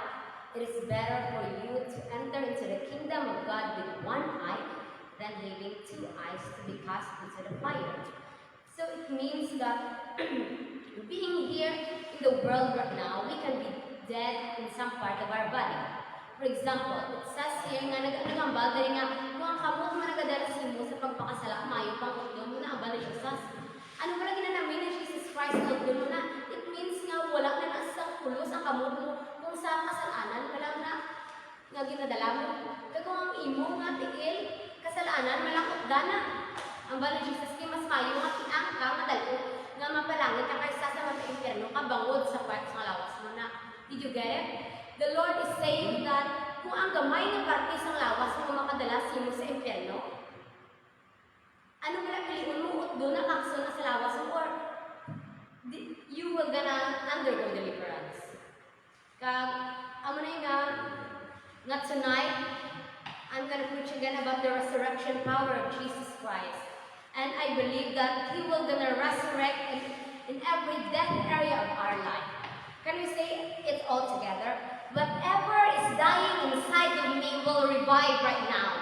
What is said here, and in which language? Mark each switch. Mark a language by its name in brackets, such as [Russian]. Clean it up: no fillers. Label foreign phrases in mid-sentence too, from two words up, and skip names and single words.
[English] It is better for you to enter into the kingdom of God with one eye than having 2 eyes to be cast into the fire." So it means that being here in the world right now, we can be dead in some part of our body. For example, it says here [Hiligaynon] nga nagambal diri nga kung ang kamot man nagadala sa imo sa pagpakasala maayo pang utlo mo na abal ni Jesus. Ano ba ginanamin ni Jesus Christ na utlo mo na? [English] It means [Hiligaynon] nga wala na asang pulos ang kamot mo kung sa kasalanan wala na nga ginadala mo. Kaya kung ang imo nga tiil kasalanan malakot dana. Ang bala ni Jesus kay mas maayo nga tiang ka madalo nga mapalangit ka kaysa sa mga impyerno ka bangod sa part sa lawas mo na. [English] Did you get it? The Lord is saying that [Hiligaynon] kung ang gamay na parte sa lawas mo makadala mo sa impyerno, ano kaya piliin mo doon na kakso na sa lawas mo [English] or you will gonna undergo deliverance. [Hiligaynon] Kag, amo na nga [English] tonight, I'm gonna preach again about the resurrection power of Jesus Christ. And I believe that He will gonna resurrect in every death area of our life. Can we say it all together? Whatever is dying inside of me will revive right now.